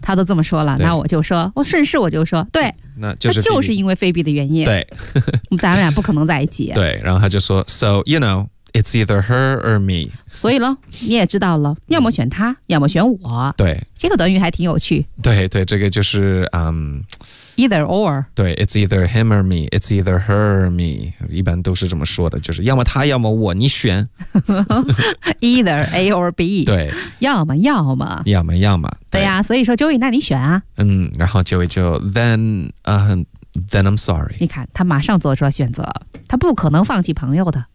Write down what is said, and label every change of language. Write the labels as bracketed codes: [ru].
[zh] 他都这么说了，那我就说，我顺势我就说，对，那就是 Phoebe, 那就是因为 Phoebe 的原因。对，咱们俩不可能在一起。 [en] 对，然后他就说，So you know, it's either her or me。 [zh] 所以喽，你也知道了，要么选他，要么选我。对，这个短语还挺有趣。对对，这个就是 [en] either or。对，it's either him or me, it's either her or me。 [zh] 一般都是这么说的，就是要么他，要么我，你选。 [en] either A or B。 [zh] 对，要么要么。要么要么。对呀、啊，所以说 Joey， 那你选啊。然后 Joey 就 then I'm sorry。你看，他马上做出了选择，他不可能放弃朋友的，